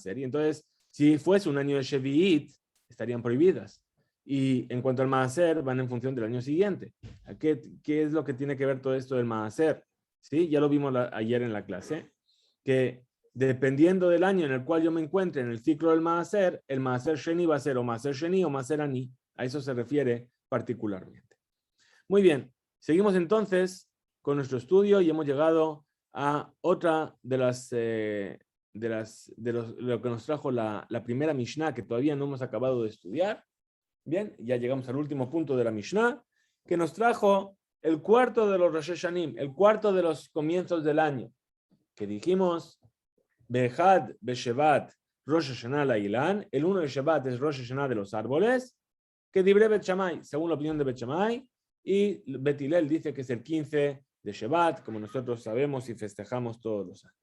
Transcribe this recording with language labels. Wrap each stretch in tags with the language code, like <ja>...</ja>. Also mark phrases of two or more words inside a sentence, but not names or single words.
<es>Y entonces, si fuese un año de Shevi'it, estarían prohibidas. Y en cuanto al maaser, van en función del año siguiente. ¿Qué es lo que tiene que ver todo esto del maaser? ¿Sí? Ya lo vimos ayer en la clase, que dependiendo del año en el cual yo me encuentre en el ciclo del maaser, el</es> <he>מעשר שני</he> <es>va a ser o</es> <he>מעשר שני</he> <es>o</es> <he>מעשר עני.</he> <es>A eso se refiere particularmente. Muy bien, seguimos entonces con nuestro estudio y hemos llegado a otra de lo que nos trajo la primera Mishnah, que todavía no hemos acabado de estudiar. Bien, ya llegamos al último punto de la Mishnah, que nos trajo el cuarto de los</es> <he>ראשי השנים,</he> <es>el cuarto de los comienzos del año, que dijimos,</es> <he>באחד בשבט ראש השנה לאילן,</he> <es>el 1 de Shevat es Rosh Hashanah de los árboles, que</es> <he>דברי בית שמאי,</he> <es>según la opinión de Bet Shammai, y Bet Hillel dice que es el 15 de Shevat, como nosotros sabemos y festejamos todos los años.</es>